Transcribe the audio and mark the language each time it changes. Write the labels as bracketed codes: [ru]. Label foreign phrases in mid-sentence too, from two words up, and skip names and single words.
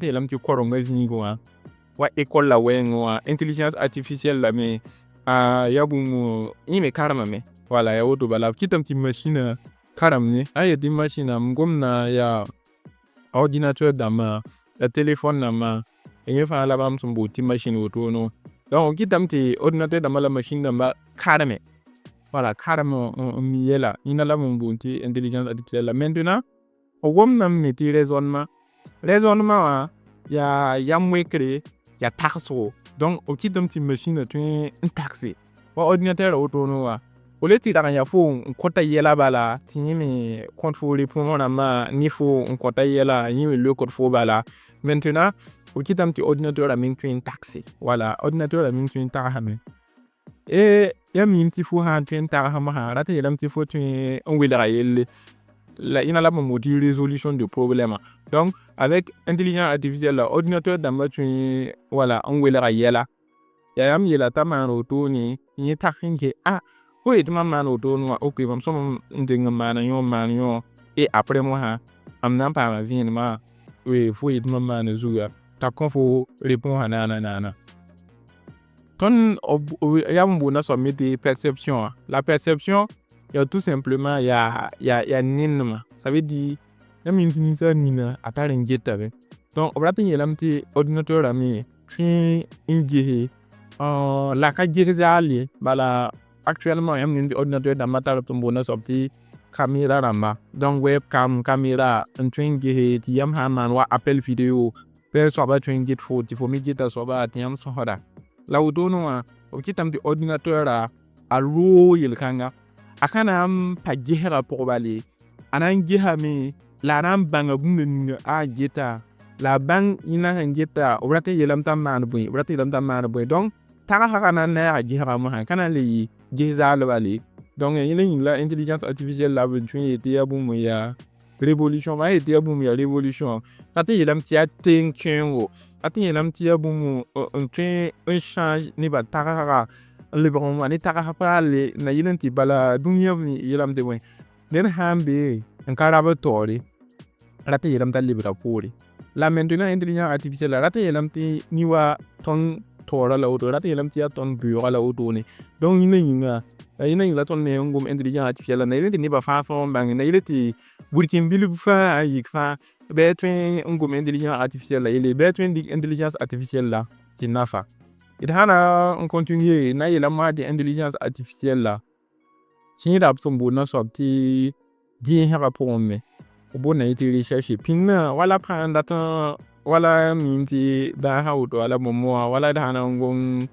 [mos] n yeelame tɩ korongã zĩig wã wa école la wɛɛngẽ wã [fr] intelligence artificielle [mos] la me ya bũmb yẽ me karemame voilà ya woto bala b kɩtame tɩ machine karemne a yetɩ machine m gomna yaa ordinateur dãmbã la téléphone dãmbã yẽ fãa la bãmb sẽn boond tɩ machine wotoone donc b kɩtame tɩ ordinateur dãmbã la machine dãmbã karme voilà karem n mi yɛla yẽnda la b n boond tɩ [fr] intelligence artificielle [mos] la maintenant b gomdame me tɩ raisonnement wã yaa yam wekre ya tagsgo donc b kɩtame tɩ machine tõe n tagse wa ordinateur wotoone wã [fr] au lieu [mos] tɩ rag n ya fo n kõta yɛla bala tɩ yẽ me kõt fo répondre rãmbã ne fo n kõta yɛla yẽ me leokd fo bala maintenant b kɩtame tɩ ordinateur meng tõe n tagse voilà ordinateur meng tõe n tagsame ya mim tɩ fo sã n tõe n tagsã mosã rat n yeelame tɩ fo tõe n welga yelle la yẽna la b n boond tɩ [fr] résolution de problème donc avec intelligence artificielle [mos] la ordinateur dãmbã tõe voilà n welga yɛla ya yãmb yeela t'a maan wotone yẽ tags n ke fo yetɩ mam maan wotone wã ok mam sõm n deng n maan yõ [fr] et après [mos] mosã m na n paama vẽenemã fo yetɩ mam maan zugã t'a kõ fo réponse naana tõnd yaa b n boondã soab me tɩ perception wã la perception yaa [fr] tout simplement [mos] yaa nennemã [fr] ça veut dire [mos] yãmb yĩm tɩ ninsaal nina a tar n getame donc b rat n yeelame tɩ ordinateur rãmbe tõe n gese la ka ges zaal ye bala actuellement yãmb yĩm tɩ ordinateur dãmbã tar b tɩ n boondã soab tɩ caméra rãmba donc webcam caméra n tõe n gese tɩ yãmb sã n maan wa [fr] appel vidéo [mos] bɩ soabã tõe n get fo tɩ fo me geta soabã tɩ yãmb sõsda la wotoone wã b kɩtame tɩ ordinateur a loog yel-kãnga a ka na n pa gesga pʋg bale a na n gesame la a na n bãnga bũmba ninga a geta la a bãng yẽnã sẽn geta b rat n yeelame t'a maan bõe donc tagsga na n naaaga gesga mosã ka na n le yɩ ges zaal bale donc yẽla yĩng la [fr] intelligence artificielle [mos] la b tõe n yetɩ yaa bũmb yaa révolution bã yetɩ yaa bũmb yaa révolution rat n yeelame tɩ yaa teng kẽengo rat n yeelame tɩ yaa bũmb n tõe n change nebã tagsga n lebg n wa ne tagsg paalle na yɩl n tɩ bala dũniyã yeelame tɩ bõe ned sã n be n ka rab taoore rat n yeelame t'a lebra poore la [fr] maintenant intelligence artificielle [mos] la rat n yeelame tɩ ni wa tõnd taoora la woto rat n yeelame tɩ yaa tõnd beooga la wotone donc yẽna yĩng la tõnd me n gom [fr] intelligence artificielle [mos] la na yɩl tɩ nebã fãa tõog n bãnge na yɩl tɩ burkĩn-bilb fãa n yik fãa bɩ tõe n gom [fr] intelligence artificielle [mos] la yelle bɩ tõe n dɩk [fr] intelligence artificielle [mos] la tɩ nafa d sã na n continuer na n yeelame mosã tɩ [fr] intelligence artificielle [mos] la tɩ yẽ rab sẽn boondã soab tɩ gẽesgã pʋgẽ me b boondã yẽ tɩ recherche pĩndã wala pãan dat wala mim tɩ bãasã woto wala bõmb wã wala d sã na n gom